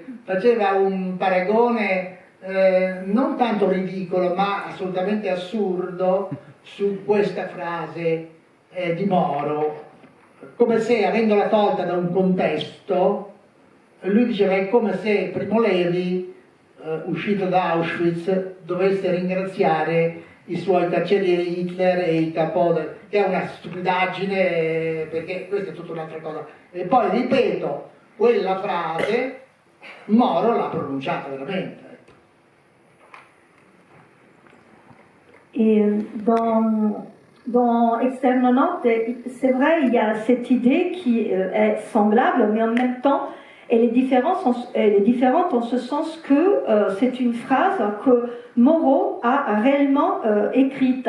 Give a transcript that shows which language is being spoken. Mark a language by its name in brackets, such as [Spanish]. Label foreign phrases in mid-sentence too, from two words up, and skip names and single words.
[Italian] faceva un paragone non tanto ridicolo ma assolutamente assurdo su questa frase di Moro, come se, avendola tolta da un contesto, lui diceva è come se Primo Levi, uscito da Auschwitz, dovesse ringraziare i suoi cacciarieri Hitler e il Capote, che è una stupidaggine, perché questa è tutta un'altra cosa. E poi ripeto, quella frase Moro l'ha pronunciata veramente. [French] Et dans Esterno Notte, c'est vrai, il y a cette idée qui est semblable, mais en même temps, elle est différente en ce sens que c'est une phrase que Moro a réellement écrite.